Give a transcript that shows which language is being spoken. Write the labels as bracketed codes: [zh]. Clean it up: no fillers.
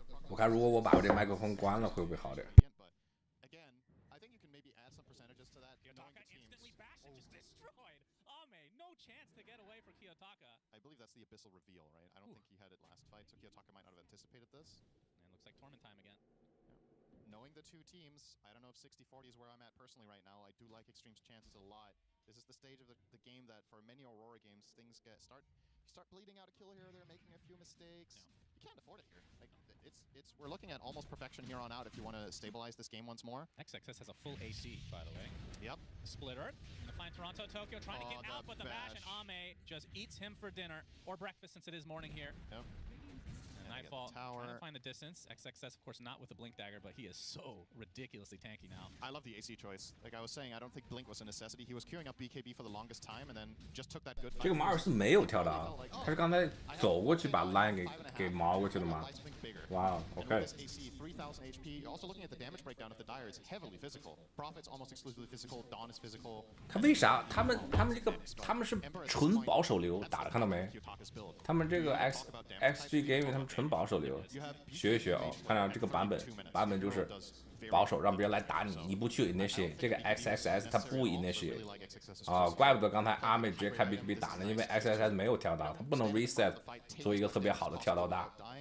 [zh] 我看如果我把我这麦克风关了，会不会好点？ [en] but again, I think you can maybe add some percentages to that. Knowing the teams, instantly bashed and just destroyed. Ame, no chance to get away for Kiyotaka. I believe that's the abyssal reveal, right? I don't think he had it last fight, so Kiyotaka might not have anticipated this. And looks like tournament time again. Knowing the two teams, I don't know if 60-40 is where I'm at personally right now. I do like Extreme's chances a lot. This is the stage of the game that for many Aurora games, things start bleeding out a kill here. They're making a few mistakes. Yeah. You can't afford it here. Like we're looking at almost perfection here on out if you want to stabilize this game once more. XXS has a full AC, by the way. Yep. Split Earth. Gonna find Toronto, Tokyo trying to Oh, get the out, but the bash and bash. Ame just eats him for dinner or breakfast since it is morning here. Yep. And they get the Nightfall trying tower. to find the distance. XXS, of course, not with the Blink Dagger, but he is so ridiculously tanky now. I love the AC choice. Like I was saying, I don't think Blink was a necessity. He was queuing up BKB for the longest time, and then just took that good fight. [zh] 这个马尔是没有跳到，他是刚才走过去把 line 给毛过去的吗？ [en] Wow, okay. This AC, 3000 HP. You're also looking at the damage breakdown of the Dire. It's heavily physical. Prophet's almost exclusively physical. Dawn is physical. [zh] 他为啥？他们是纯保守流，打了看到没？ [en] Kiyotaka's build. [zh] 他们这个 XG Gaming 他们纯保守流，学一学哦。看到这个版本就是保守，让别人来打你，你不去 initiate。这个 XXS 他不 initiate 啊，怪不得刚才阿妹直接开 BKB 打呢，因为 XXS 没有跳到，他不能 reset 做一个特别好的跳到大。